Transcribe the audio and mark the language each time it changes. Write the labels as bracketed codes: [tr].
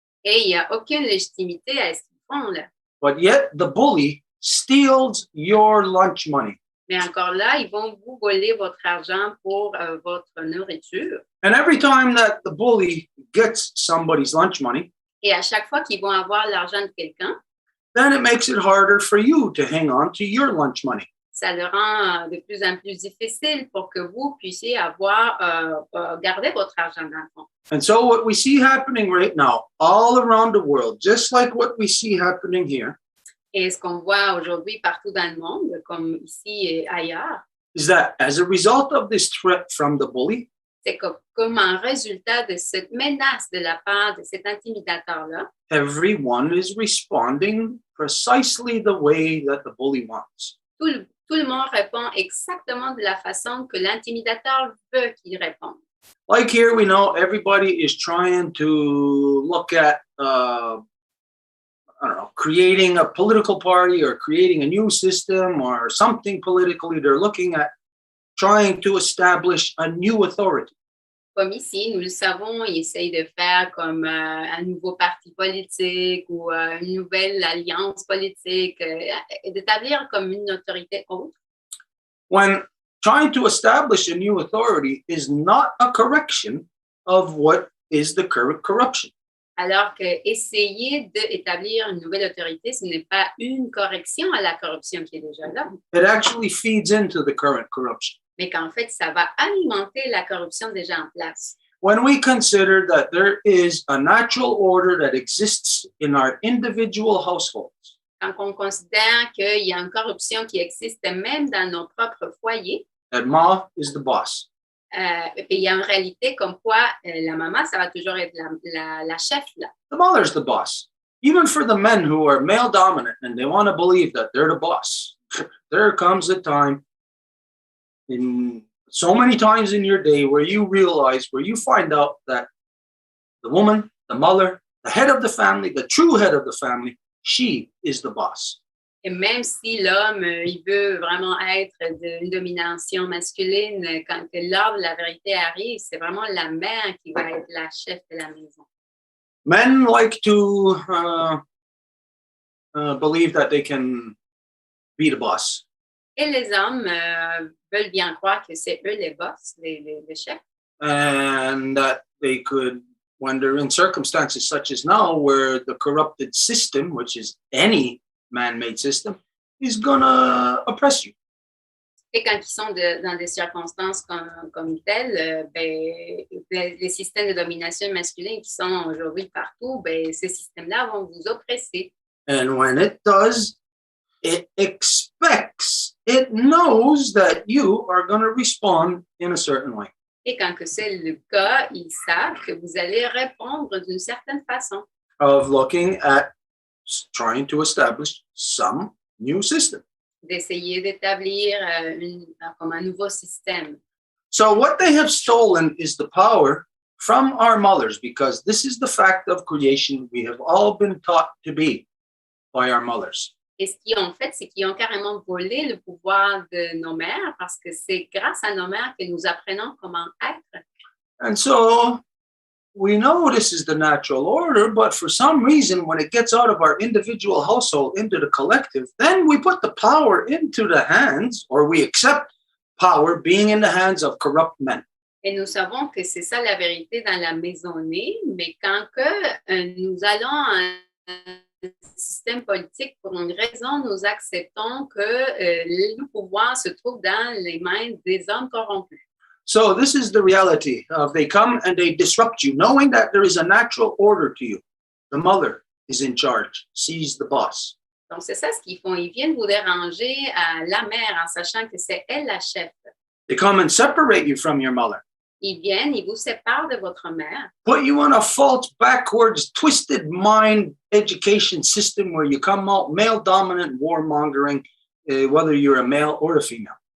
[fr] Et il n'y a aucune légitimité à ce qu'ils font là. [en] But yet the bully steals your lunch money. [fr] Mais encore là, ils vont vous voler votre argent pour votre nourriture. [en] And every time that the bully gets somebody's lunch money, [fr] Et à chaque fois qu'ils vont avoir l'argent de quelqu'un, [en] then it makes it harder for you to hang on to your lunch money. [fr] ça le rend de plus en plus difficile pour que vous puissiez avoir garder votre argent dans le fond. [en] And so what we see happening right now, all around the world, just like what we see happening here, [fr] Et ce qu'on voit aujourd'hui partout dans le monde, comme ici et ailleurs, [en] is that as a result of this threat from the bully, [fr] c'est que comme un résultat de cette menace de la part de cet intimidateur-là, [en] everyone is responding precisely the way that the bully wants. [fr] tout le monde répond exactement de la façon que l'intimidateur veut qu'il réponde. [en] Like here, we know everybody is trying to look at, creating a political party or creating a new system or something politically. They're looking at trying to establish a new authority. [fr] Comme ici, nous le savons, ils essayent de faire comme un nouveau parti politique ou une nouvelle alliance politique, d'établir comme une autorité autre. [en] When trying to establish a new authority is not a correction of what is the current corruption. [fr] Alors que essayer d'établir une nouvelle autorité, ce n'est pas une correction à la corruption qui est déjà là. [en] It actually feeds into the current corruption. [fr] Mais qu'en fait, ça va alimenter la corruption déjà en place. [en] When we consider that there is a natural order that exists in our individual households, [fr] Quand on considère qu'il y a une corruption qui existe même dans nos propres foyers, [en] that Ma is the boss. [fr] et il y a une réalité comme quoi la maman, ça va toujours être la chef là. [en] The mother's the boss. Even for the men who are male dominant and they want to believe that they're the boss, there comes a time in so many times in your day where you realize, where you find out that the woman, the mother, the head of the family, the true head of the family, she is the boss. [fr] Et même si l'homme, il veut vraiment être d'une domination masculine, quand l'heure de la vérité arrive, c'est vraiment la mère qui va être la chef de la maison. [en] Men like to believe that they can be the boss. [fr] Et les hommes veulent bien croire que c'est eux les boss, les chefs. [en] And that they could, when they're in circumstances such as now, where the corrupted system, which is any man-made system, is gonna oppress you. [fr] Et quand ils sont dans des circonstances comme telles, les systèmes de domination masculine qui sont aujourd'hui partout, ces systèmes-là vont vous oppresser. [en] And when it does, it expects, it knows that you are going to respond in a certain way. [fr] Et quand que c'est le cas, ils savent que vous allez répondre d'une certaine façon. [en] Of looking at trying to establish some new system. [fr] D'essayer d'établir comme un nouveau système. [en] So what they have stolen is the power from our mothers, because this is the fact of creation we have all been taught to be by our mothers. [fr] Et ce qu'ils ont fait, c'est qu'ils ont carrément volé le pouvoir de nos mères, parce que c'est grâce à nos mères que nous apprenons comment être. [en] And so we know this is the natural order, but for some reason, when it gets out of our individual household into the collective, then we put the power into the hands, or we accept power being in the hands of corrupt men. [fr] Et nous savons que c'est ça la vérité dans la maisonnée, mais quand que nous allons à un système politique, pour une raison, nous acceptons que le pouvoir se trouve dans les mains des hommes corrompus. [en] So this is the reality of they come and they disrupt you, knowing that there is a natural order to you. The mother is in charge, she's the boss. [fr] Donc, c'est ça ce qu'ils font. Ils viennent vous déranger à la mère en sachant que c'est elle la chef. [en] They come and separate you from your mother. [fr] Ils viennent, ils vous séparent de votre mère. [en] Put you in a false, backwards, twisted mind education system where you come out male-dominant, warmongering, whether you're a male or a female.